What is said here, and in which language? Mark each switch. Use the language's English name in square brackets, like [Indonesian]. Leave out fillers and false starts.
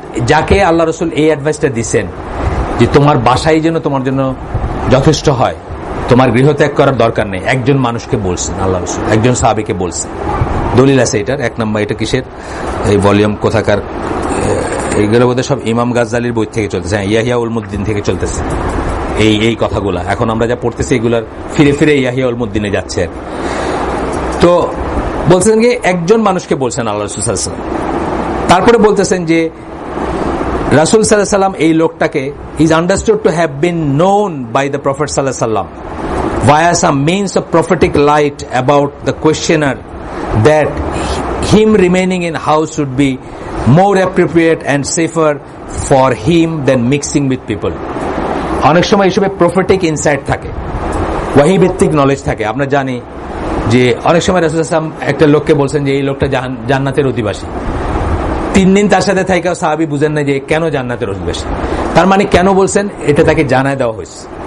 [Bangla] যাকে আল্লাহ রসুল এই অ্যাডভাইসটা দিচ্ছেন যে তোমার বাসাই যেন তোমার জন্য যথেষ্ট হয়, তোমার গৃহত্যাগ করার দরকার নেই, একজন মানুষকে বলছেন আল্লাহ রসুল, একজন সাহাবীকে বলছেন। দলিল আছে এটার, এক নম্বর এটা কিসের, এই ভলিউম কোথাকার, এইগুলো বোধহয় সব ইমাম গাজ্জালির বই থেকে চলতেছে, ইয়াহিয়া উলমুদ্দিন থেকে চলতেছে এই কথাগুলা। এখন আমরা যা পড়তেছি এগুলার ফিরে ফিরে ইয়াহিয়া উলমুদ্দিনে যাচ্ছে। তো বলছেন কি একজন মানুষকে বলছেন আল্লাহ রাসূল সাল্লাল্লাহু আলাইহি ওয়াসাল্লাম, তারপরে বলতেছেন যে রাসূল সাল্লাল্লাহু আলাইহি ওয়াসাল্লাম এই লোকটাকে [English] is understood to have been known by the Prophet sallallahu alaihi wasallam via some means of prophetic light about the questioner that him remaining in house should be more appropriate and safer for him than mixing with people. [Bangla] অনেক সময় এইসবে prophetic insight থাকে, ওয়াহি ভিত্তিক knowledge থাকে। আমরা জানি যে অনেক সময় রাসূল সাল্লাল্লাহু আলাইহি ওয়াসাল্লাম একটা লোককে বলছেন যে এই লোকটা জান্নাতের অধিবাসী। 3 দিন তার সাথে থাইকাও সাহাবী বুঝেন না যে কেন জান্নাতের অধিবাসী। তার মানে কেন বলছেন এটা তাকে জানায় দেওয়া হয়েছে।